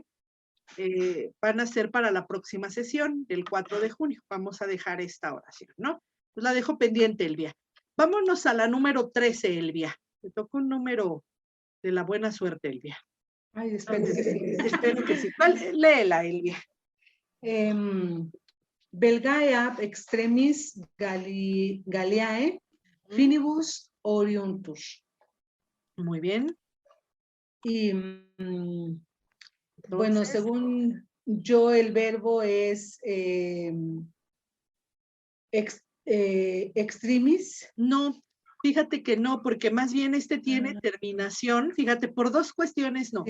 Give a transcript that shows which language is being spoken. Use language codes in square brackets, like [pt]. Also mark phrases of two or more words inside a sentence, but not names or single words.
[es] Van a ser para la próxima sesión del 4 de junio. Vamos a dejar esta oración, ¿no? Pues la dejo pendiente, Elvia. Vámonos a la número 13, Elvia. Te tocó un número de la buena suerte, Elvia. Ay, espero que sí. Espero que sí. Léela, Elvia. [la] Belgae ab extremis Galliae finibus oriuntus. [es] Muy bien. Y bueno, según yo, el verbo es extremis. No, fíjate que no, porque más bien este tiene terminación, fíjate, por dos cuestiones no.